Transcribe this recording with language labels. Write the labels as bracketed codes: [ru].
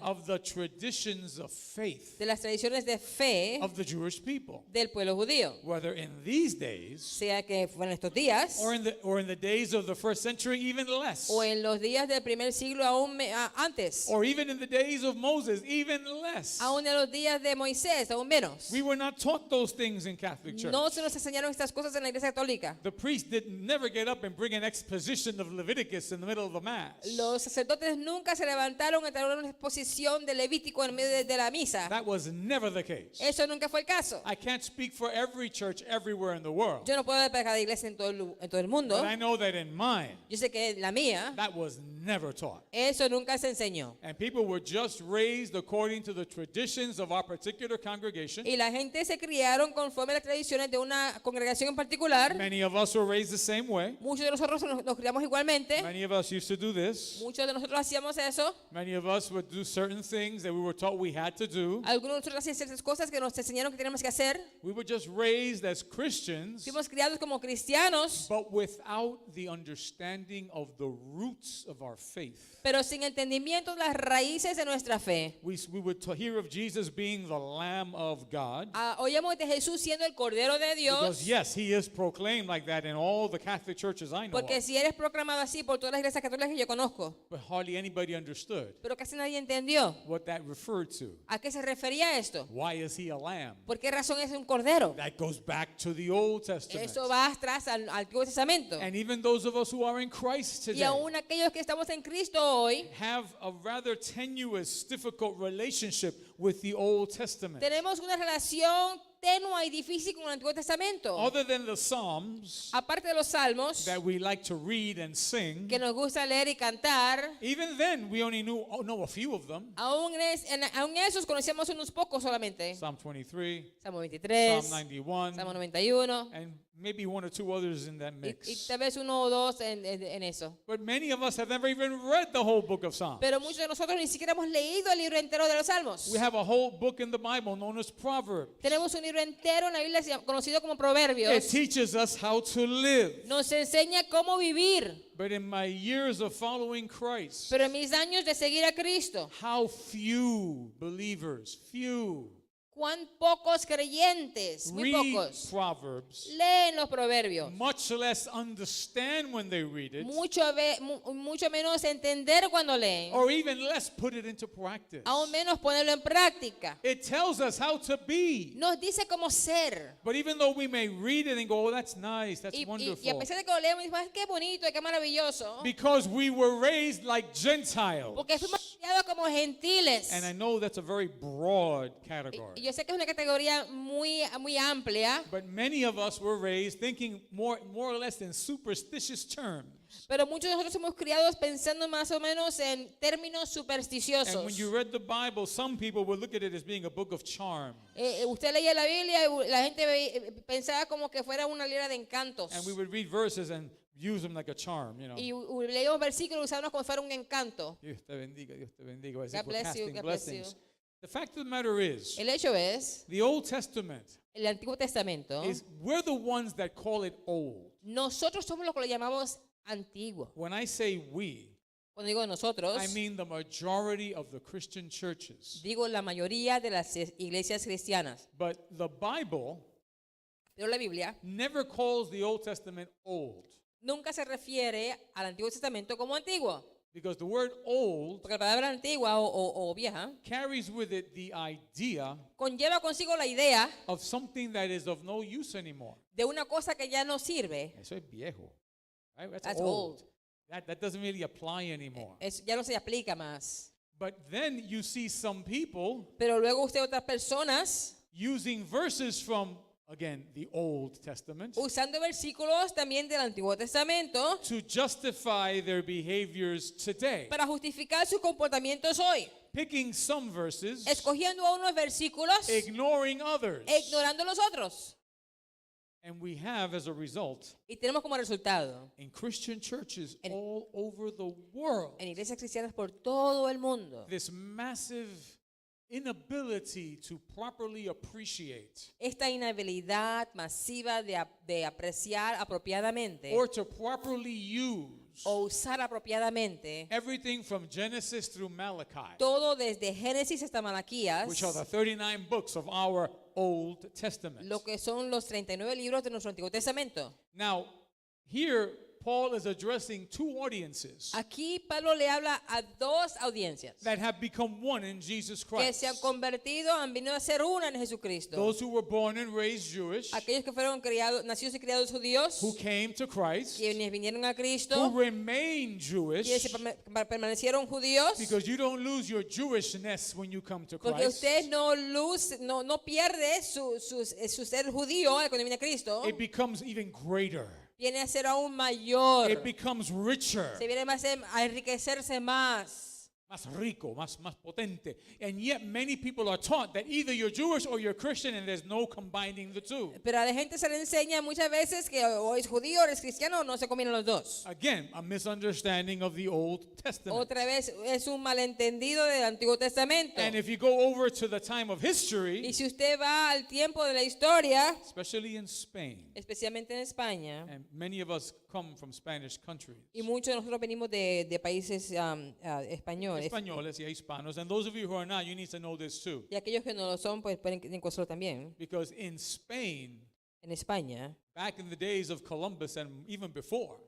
[en] of the traditions of faith [es] de las tradiciones de fe [en] of the Jewish people. [es] del pueblo judío. [en] Whether in these days [es] Sea que fueron estos días [en] or in the days of the first century, even less. [es] o en los días del primer siglo aún antes, [en] Or even in the days of Moses, even less. [es] aún en los días de Moisés, aún menos. [en] We were not taught those things in Catholic Church. [es] No se nos enseñaron estas cosas en la iglesia católica. [en] The priest did never get up and bring an exposition of Leviticus in the middle of the mass. [es] Los sacerdotes nunca se levantaron a dar una exposición de Levítico en medio de la misa. [en] That was never the case. [es] Eso nunca fue el caso. [en] I can't speak for every church everywhere in the world, [es] Yo no puedo hablar para cada iglesia en todo el mundo. [en] but I know that in mine, [es] Yo sé que la mía, [en] that was never taught. [es] eso nunca se enseñó. [en] And people were just raised according to the traditions of our particular congregation. [es] Y la gente se criaron conforme a las tradiciones de una congregación en particular. [en] Many of us were raised the same way. [es] Muchos de nosotros nos criamos igualmente. [en] Many of us used to do this. [es] Muchos de nosotros hacíamos eso. [en] Many of us would do certain things that we were taught we had to do. [es] Algunos de nosotros hacían ciertas cosas que nos enseñaron que teníamos que hacer. [en] We were just raised as Christians, [es] Fuimos criados como cristianos, [en] but without the understanding of the roots of our faith. [es] pero sin entendimiento de las raíces de nuestra fe. [en] We would hear of Jesus being the Lamb of God. [es] Oíamos de Jesús siendo el Cordero de [en] Because yes, he is proclaimed like that in all the Catholic churches I know [es] Porque [en] of. [es] si eres proclamado así por todas las iglesias católicas que yo conozco, [en] But hardly anybody understood [es] pero casi nadie entendió [en] what that referred to. [es] a qué se refería esto. [en] Why is he a lamb? [es] ¿Por qué razón es un cordero? [en] That goes back to the Old Testament. [es] Eso va atrás al Antiguo Testamento. [en] And even those of us who are in Christ [es] Y [en] today [es] aún aquellos que estamos en Cristo hoy, [en] have a rather tenuous, difficult relationship with the Old Testament. [es] tenemos una relación tenue y difícil con el Antiguo Testamento. [en] Other than the Psalms [es] Aparte de los salmos, [en] that we like to read and sing, [es] que nos gusta leer y cantar, [en] even then we only know a few of them. [es] aún esos conocíamos unos pocos solamente. [en] Psalm 23, [es] Salmo 23, [en] Psalm 91, [es] Salmo 91, [en] and maybe one or two others in that [es] y [en] mix. [es] tal vez uno o dos en eso. [en] But many of us have never even read the whole book of Psalms. [es] Pero muchos de nosotros ni siquiera hemos leído el libro entero de los salmos. [en] We have a whole book in the Bible known as Proverbs. [es] Tenemos un libro entero en la Biblia conocido como [en] It [es] Proverbios. [en] teaches us how to live. [es] Nos enseña cómo vivir. [en] But in my years of following Christ, [es] Pero en mis años de seguir a Cristo, [en] how few believers, few, [es] cuán pocos creyentes, muy [en] read [es] pocos, [en] Proverbs, [es] leen los proverbios. [en] much less understand when they read it, [es] Mucho menos entender cuando leen, [en] or even less put it into practice. [es] aún menos ponerlo en práctica. [en] It tells us how to be. [es] Nos dice cómo ser. [en] But even though we may read it and go, oh, that's nice, that's [es] Y a [en] wonderful, [es] pesar de que lo leemos, decimos, "Ay, qué bonito, qué maravilloso." [en] because we were raised like Gentiles. [es] Porque fuimos criados como gentiles. [en] And I know that's a very broad category. [es] Y yo sé que es una categoría muy amplia, [en] But many of us were raised thinking more or less in superstitious terms. [es] pero muchos de nosotros somos criados pensando más o menos en términos [en] And [es] supersticiosos. [en] when you read the Bible, some people would look at it as being a book of charm. [es] Usted leía la Biblia y la gente pensaba como que fuera una libra de encantos. [en] And we would read verses and use them like a charm, you know. [es] Y leíamos versículos y usábamos como si fuera un encanto. Dios te bendiga, Dios te bendiga. [en] As if God we're bless you, casting God bless you. blessings. The fact of the matter is, [es] El hecho es, [en] the Old Testament [es] el Antiguo Testamento, [en] we're the ones that call it old. [es] nosotros somos los que lo llamamos antiguo. [en] When I say we, [es] Cuando digo nosotros, [en] I mean the majority of the Christian churches. [es] digo la mayoría de las iglesias cristianas. [en] But the Bible [es] Pero la Biblia [en] never calls the Old Testament old, [es] nunca se refiere al Antiguo Testamento como antiguo. [en] because the word old [es] Porque la palabra antigua o vieja [en] carries with it the idea [es] conlleva consigo la idea [en] of something that is of no use anymore. [es] de una cosa que ya no sirve. Eso es viejo. [en] Right? That's old. old. That doesn't really apply anymore. [es] Ya no se aplica más. [en] But then you see some people [es] Pero luego usted otras personas [en] using verses from, again, the Old Testament [es] usando versículos también del Antiguo Testamento [en] to justify their behaviors today. [es] para justificar sus comportamientos hoy, [en] Picking some verses, [es] escogiendo a unos versículos [en] ignoring others. [es] e ignorando los otros. [en] And we have, as a result, [es] Y tenemos como resultado [en] in Christian churches [es] En- [en] all over the world, [es] en iglesias cristianas por todo el mundo [en] this massive inability to properly appreciate [es] esta inhabilidad masiva de apreciar apropiadamente [en] or to properly use [es] o usar apropiadamente [en] everything from Genesis through Malachi, [es] todo desde Génesis hasta Malaquías, [en] which are the 39 books of our Old Testament. [es] lo que son los 39 libros de nuestro Antiguo Testamento. [en] Now, here Paul is addressing two audiences [es] Aquí Pablo le habla a dos audiencias [en] that have become one in Jesus [es] que [en] Christ. [es] se han convertido, han venido a ser una en Jesucristo. [en] Those who were born and raised Jewish, [es] Aquellos que fueron criados, nacidos y criados judíos, [en] who came to Christ, [es] quienes vinieron a [en] who [es] Cristo, [en] remain [es] quienes [en] Jewish, [es] permanecieron judíos, [en] because you don't lose your Jewishness when you come to [es] porque [en] Christ. [es] usted no pierde su ser judío cuando viene a Cristo, [en] It becomes even greater. [es] viene a ser aún mayor, [en] It becomes richer, [es] se viene a enriquecerse más. más rico, más potente. [en] And yet many people are taught that either you're Jewish or you're Christian, and there's no combining the two. [es] Pero a la gente se le enseña muchas veces que o es judío o es cristiano, o no se combinan los dos. [en] Again, a misunderstanding of the Old Testament. [es] Otra vez es un malentendido del Antiguo Testamento. [en] And if you go over to the time of [es] Y [en] history, [es] si usted va al tiempo de la historia, [en] especially in Spain, [es] especialmente en España, [en] and many of us come from Spanish countries, [es] y muchos de nosotros venimos de países españoles, españoles y hispanos, [en] and those of you who are not, you need to know this too. [es] y aquellos que no lo son, pues pueden encontrarlo también. [en] Because in Spain, [es] En España, [en] back in the days of Columbus and even before,